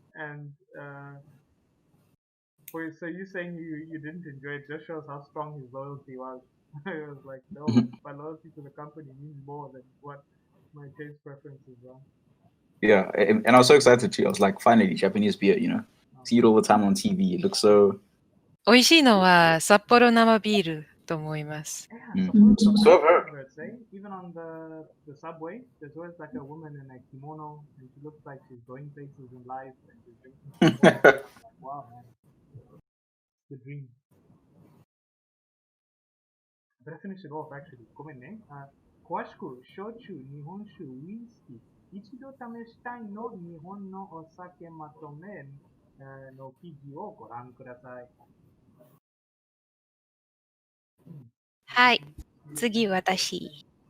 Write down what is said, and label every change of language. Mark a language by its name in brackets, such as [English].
[English] And so you saying you didn't enjoy it just shows how strong his loyalty was. It was like, no, my loyalty to the company means more than what my taste preferences are. Yeah, and I was so excited too. I was like, finally, Japanese beer, see it all the time on TV. It looks so. [Japanese] 美味しいのは札幌生ビールと思います。 [English] Yeah, Mm. so favorites, eh? Even on the subway, there's always like a woman in a kimono, and she looks like she's going places in life, and she's drinking. Like, wow, man, it's the dream. Better finish it off actually. [Japanese] ごめんね。詳しく焼酎、日本酒、ウイスキー、一度試したいの日本のお酒まとめの記事をご覧ください。はい。次私。